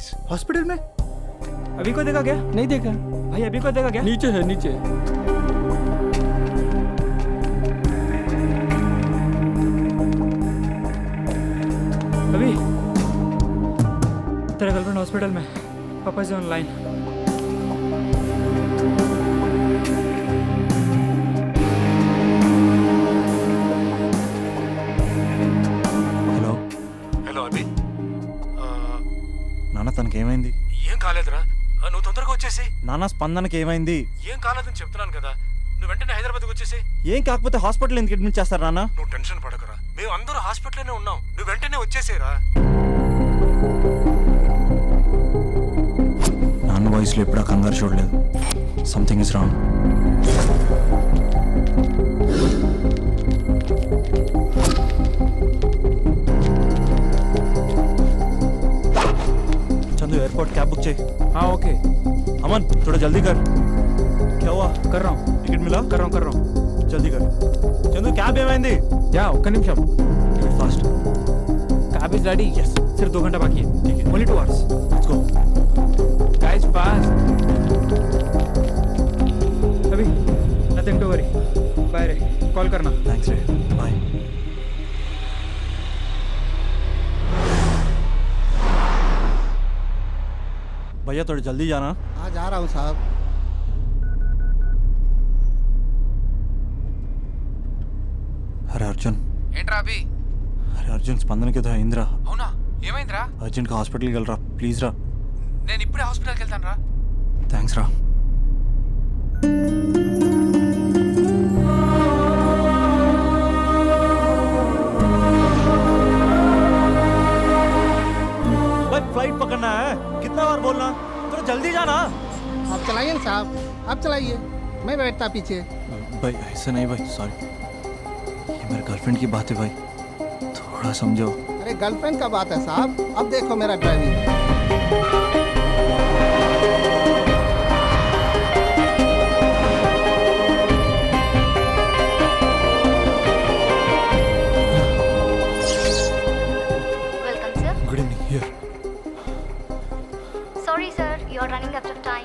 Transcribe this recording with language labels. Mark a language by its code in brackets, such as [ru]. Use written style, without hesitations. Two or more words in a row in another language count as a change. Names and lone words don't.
[hi] हॉस्पिटल में? अभी को देखा क्या? नहीं देखा भाई, अभी को देखा क्या? नीचे है नीचे। अभी तेरा गर्लफ्रेंड हॉस्पिटल में, पापा से ऑनलाइन। [te] నాన్న తనకేమైంది? ఏం కాలేదురా, నువ్వు తొందరగా వచ్చేసి. నాన్న స్పందనకి ఏమైంది? ఏం కాలేదని చెప్తున్నాను కదా, నువ్వు వెంటనే హైదరాబాద్కి వచ్చేసి. ఏం కాకపోతే హాస్పిటల్ ఎందుకు అడ్మిట్ చేస్తారు నాన్న? నువ్వు టెన్షన్ పడకరా, మేము అందరూ హాస్పిటల్లోనే ఉన్నాం, నువ్వు వెంటనే వచ్చేసేరా. నాన్న వాయిస్లో ఎప్పుడా కంగారు చూడలేదు. [en] Something is wrong. [hi] एयरपोर्ट कैब बुक चाहिए। हाँ ओके। अमन थोड़ा जल्दी कर। क्या हुआ? कर रहा हूँ। टिकट मिला? कर रहा हूँ। जल्दी कर। चंदू कैब ఏమైంది? [te] या ఒక్క నిమిషం। [hi] फास्ट। [en] Cab is ready. Yes. [hi] सिर्फ 2 घंटा बाकी है। ठीक है। [en] Only 2 hours. Let's go. Guys fast. अभी nothing to worry। [hi] बाय रे, कॉल करना। थैंक्स रे, बाय। भैया थोड़ा जल्दी जाना। हाँ जा रहा हूँ साहब। अरे अर्जुन। [te] ఏంట్రా అభి? अरे अर्जुन స్పందనకి ఏదో అయిందిరా. అవునా? ఏమైందిరా? అర్జెంట్గా హాస్పిటల్కి వెళ్ళరా ప్లీజ్ రా. నేను ఇప్పుడే హాస్పిటల్కి వెళ్తాను రా. థ్యాంక్స్ రా. [hi] फ्लाइट पकड़ना है, कितना बार बोलना, थोड़ा जल्दी जाना। आप चलाइए ना साहब, आप चलाइए, मैं बैठता पीछे। भाई ऐसा नहीं भाई, सॉरी, ये मेरे गर्लफ्रेंड की बात है भाई, थोड़ा समझो। अरे गर्लफ्रेंड का बात है साहब, अब देखो मेरा ड्राइविंग। [en] Good evening. Here. Sorry sir, you are running out of time.